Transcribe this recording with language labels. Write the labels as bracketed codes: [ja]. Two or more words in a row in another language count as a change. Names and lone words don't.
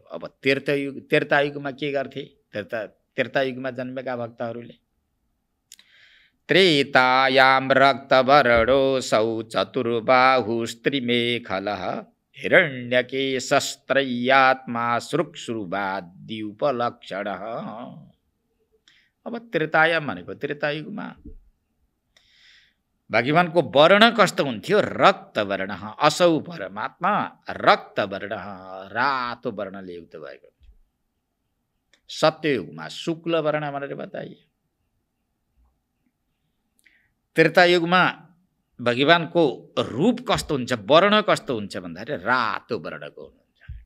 [ne] अब त्रेतायुगमा के गर्थे? त्रेतायुगमा जन्मेका भक्तहरूले [sa] त्रेतायां रक्तवर्णोऽसौ चतुर्बाहुस्त्रिमेखलः हिरण्यकेशस्त्रय्यात्मा श्रुक्श्रुवाद्युपलक्षणः। [ne] अब त्रेतायाम भनेको त्रेतायुगमा भगवानको वर्ण कस्तो हुन्थ्यो? [sa] रक्तवर्ण। असौ परमात्मा रक्तवर्ण, [ne] रातो वर्णले युक्त भएको। सत्ययुगमा शुक्ल वर्ण भनेर बताइयो। त्रेतायुगमा भगवानको रूप कस्तो हुन्छ, वर्ण कस्तो हुन्छ भन्दाखेरि रातो वर्णको हुनुहुन्छ।